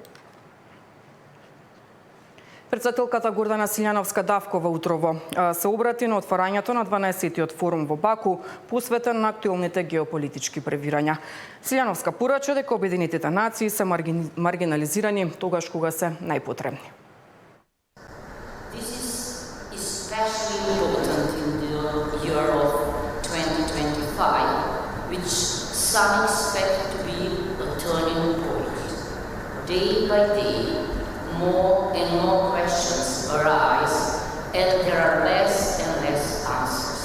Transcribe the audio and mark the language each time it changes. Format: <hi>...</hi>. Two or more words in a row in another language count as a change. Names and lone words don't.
<mk>Председателката Гордана Силјановска-Давкова утрово се обрати на отварањето на 12-тиот форум во Баку, посветен на актуелните геополитички превирања. Силјановска порача дека Обединетите нации се маргинализирани тогаш кога се најпотребни.</mk> <en>This is especially important in the year of 2025, which some expect to be a turning point. Day by day, more and more questions arise, and there are less and less answers.</en>